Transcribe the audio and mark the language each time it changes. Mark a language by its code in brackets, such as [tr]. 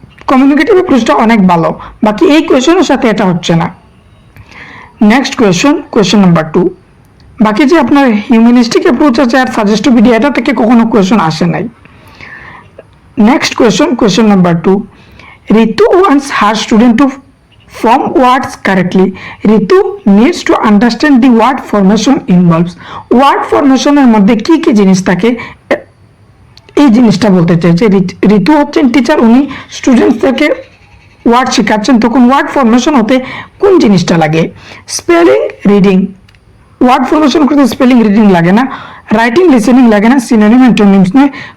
[bn] Communicative অ্যাপ্রোচটা অনেক ভালো, বাকি এই কোয়েশনের সাথে এটা হচ্ছে না। [en] Next question number 2। [bn] বাকি যে আপনার হিউম্যানিস্টিক অ্যাপ্রোচ আছে আর সাজেস্টোপিডিয়া, এটা থেকে কখনো কোয়েশন আসে নাই। [en] Next question number 2। Ritu wants her student to form words correctly. Ritu needs to understand the word formation involves. [bn] Word formation এর মধ্যে কি কি জিনিস থাকে এই জিনিসটা বলতে চাইছে। ঋতু হচ্ছেন টিচার, উনি স্টুডেন্টসদেরকে ওয়ার্ড শেখাচ্ছেন, তখন ওয়ার্ড ফরমেশন হতে কোন জিনিসটা লাগে? Spelling, reading. ওয়ার্ড ফরমেশন করতে স্পেলিং রিডিং লাগে না, রাইটিং লিসেনিং লাগে না, সিনোনিম অ্যান্টোনিমস নয়।